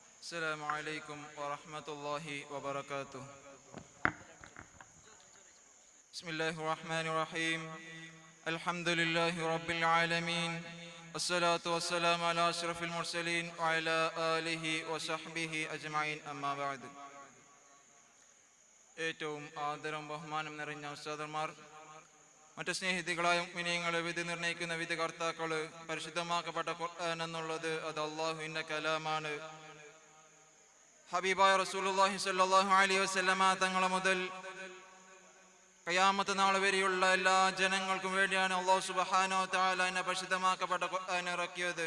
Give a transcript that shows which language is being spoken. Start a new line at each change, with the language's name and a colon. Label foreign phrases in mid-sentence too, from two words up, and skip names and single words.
Arabic: السلام عليكم ورحمة الله وبركاته. بسم الله الرحمن الرحيم. الحمد لله رب العالمين. الصلاة والسلام على أشرف المرسلين وعلى آله وصحبه أجمعين. أما بعد.
Malayalam: ഏറ്റവും ആദരവും ബഹുമാനം നിറഞ്ഞ ഉസ്താദന്മാർ, മറ്റു സ്നേഹിതികളായ മുഅ്മിനീങ്ങളെ, വിധി നിർണയിക്കുന്ന വിധികർത്താക്കള്, പരിശുദ്ധമാക്കപ്പെട്ട ഖുർആൻ എന്നുള്ളത് അത് അല്ലാഹുവിന്റെ കലാമാണ്. ഹബീബായ
Arabic: رسول الله صلى الله عليه وسلم
Malayalam: തങ്ങളെ മുതൽ ഖിയാമത്ത് നാൾ വരെയുള്ള എല്ലാ ജനങ്ങൾക്കും വേണ്ടിയാണ്
Arabic: الله سبحانه وتعالى
Malayalam: എന്നെ പരിശുദ്ധമാക്കപ്പെട്ട ഖുർആൻ ഇറക്കിയത്.